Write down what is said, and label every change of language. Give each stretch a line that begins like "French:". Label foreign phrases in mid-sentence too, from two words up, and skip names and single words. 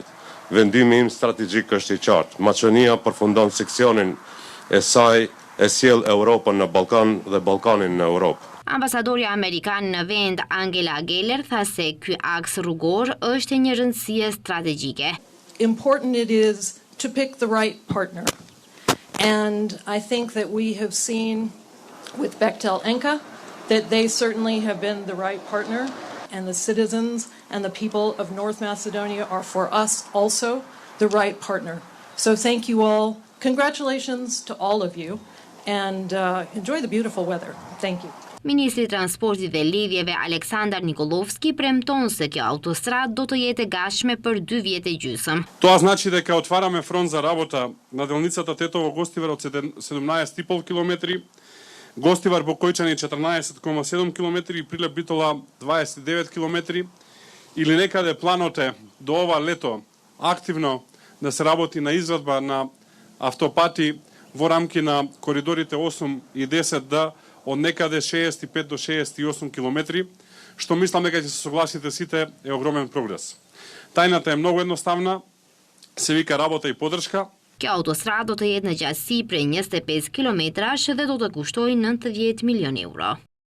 Albanian: Vendimi im strategjik është I qartë. Maqedonia përfundon seksionin e saj e sjell Europën në Ballkan dhe Ballkanin në Europë. Ambasadorja amerikan në vend Angela Geller tha se ky aks rrugor është e një rëndësie strategjike.
English: Important it is to pick the right partner. And I think that we have seen with Bechtel Enka that they certainly have been the right partner, and the citizens and the people of North Macedonia are for us also the right partner. So thank you all. Congratulations to all of you. And enjoy the beautiful weather. Thank you.
Albanian: Ministri I Transportit dhe Lidhjeve Aleksandar Nikolovski premton se kjo autostradë do të jetë e gatshme për 2 vjet e gjysmë.
Macedonian: Това значи дека отвараме фронт за работа на делницата Тетово-Гостивар од 17,5 км, Гостивар-Бокојчани 14,7 км и Прилеп-Битола 29 км, или некаде планот е до ова лето активно да се работи на изградба на автопати во рамки на коридорите 8 и 10 од некаде 65 до 68 км, што мислам дека ќе се согласите сите е огромен прогрес. Тајната е многу едноставна, се вика работа и поддршка.
Albanian: Kjo autostradë do të jetë në gjatësi prej 25 kilometrash dhe do të kushtoj 90 milion euro.